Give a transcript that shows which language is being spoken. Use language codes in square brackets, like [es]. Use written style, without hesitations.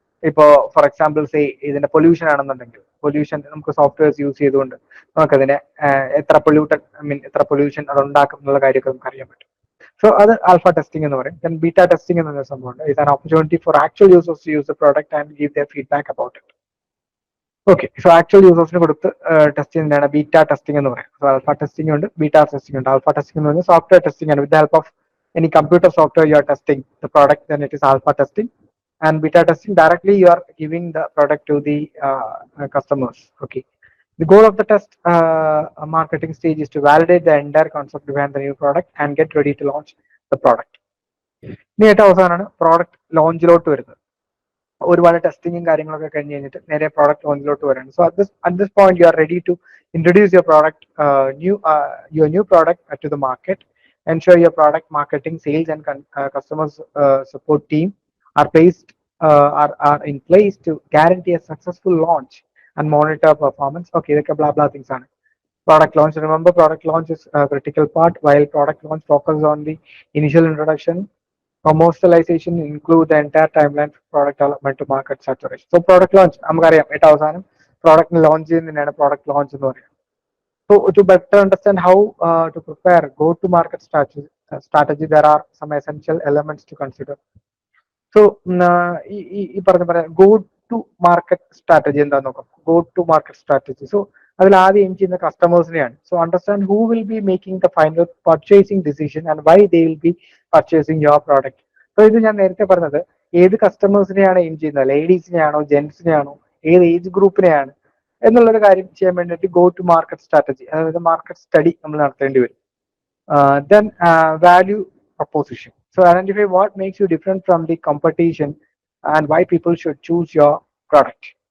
[ml] ഇപ്പോ for example say ഇതിന്റെ pollution ആണെന്നുണ്ടെങ്കിൽ പൊല്യൂഷൻ നമുക്ക് സോഫ്റ്റ്വെയർസ് യൂസ് ചെയ്തുകൊണ്ട് നമുക്കതിനെ എത്ര പൊല്യൂഷൻ അത് ഉണ്ടാക്കും എന്നുള്ള കാര്യമൊക്കെ നമുക്ക് അറിയാൻ പറ്റും. സോ അത് ആൽഫ ടെസ്റ്റിംഗ് എന്ന് പറയും. ദെൻ ബീറ്റ ടെസ്റ്റിംഗ് എന്നൊരു സംഭവമുണ്ട്. [en] It an opportunity for actual users to use the product and give their feedback about it. [ml] Okay, so actual യൂസേഴ്സിന് കൊടുത്ത് ടെസ്റ്റ് ചെയ്യുന്നതാണ് ബീറ്റ ടെസ്റ്റിംഗ് എന്ന് പറയുന്നത്. സോ ആൽഫ ടെസ്റ്റിംഗ് ഉണ്ട്, ബീറ്റ ടെസ്റ്റിംഗ് ഉണ്ട്. ആൽഫ ടെസ്റ്റിംഗ് എന്ന് പറഞ്ഞാൽ സോഫ്റ്റ്വെയർ ടെസ്റ്റിംഗ് ആണ്. [en] With the help of any computer software you are testing the product, then it is alpha testing. And beta testing, directly you are giving the product to the customers. Okay, the goal of the test marketing stage is to validate the entire concept behind the new product and get ready to launch the product. [ml] ഇനി ഏറ്റവും അവസാനമാണ് product ലോഞ്ചിലോട്ട് വരുന്നത്. ഒരുപാട് ടെസ്റ്റിങ്ങും കാര്യങ്ങളൊക്കെ കഴിഞ്ഞ് കഴിഞ്ഞിട്ട് നേരെ product ലോഞ്ചിലോട്ട് വരാണ്. [en] So at this point you are ready to introduce your product your new product to the market. Ensure your product marketing, sales and customers support team are are in place to guarantee a successful launch and monitor performance. Okay, like blah blah things on product launch. Remember, product launch is a critical part. While product launch focuses on the initial introduction, commercialization include the entire timeline for product development to market saturation. [ml] So product launch നമുക്കറിയാം ഏറ്റവും അവസാനം product launch ചെയ്യുന്നതിനാണ് product launch എന്ന് പറയുന്നത്. [en] So to better understand how to prepare go-to-market strategy, there are some essential elements to consider. [ml] So ഈ പറഞ്ഞ പോലെ go-to-market strategy എന്താന്ന് നോക്കാം. Go-to-market strategy. So അതിൽ ആദ്യം എയിം ചെയ്യുന്ന കസ്റ്റമേഴ്സിനെയാണ്. [en] So understand who will be making the final purchasing decision and why they will be purchasing your product. [ml] So ഇത് ഞാൻ നേരത്തെ പറഞ്ഞത് ഏത് കസ്റ്റമേഴ്സിനെയാണ് എയിം ചെയ്യുന്നത്, ലേഡീസിനെയാണോ ജെന്റ്സിനെയാണോ ഏത് ഏജ് ഗ്രൂപ്പിനെയാണ് എന്നുള്ളൊരു കാര്യം ചെയ്യാൻ വേണ്ടിയിട്ട് ഗോ ടു മാർക്കറ്റ് സ്ട്രാറ്റജി, അതായത് മാർക്കറ്റ് സ്റ്റഡി നമ്മൾ നടത്തേണ്ടി വരും. [en] Then value proposition. So identify what makes you different from the competition and why people should choose your product.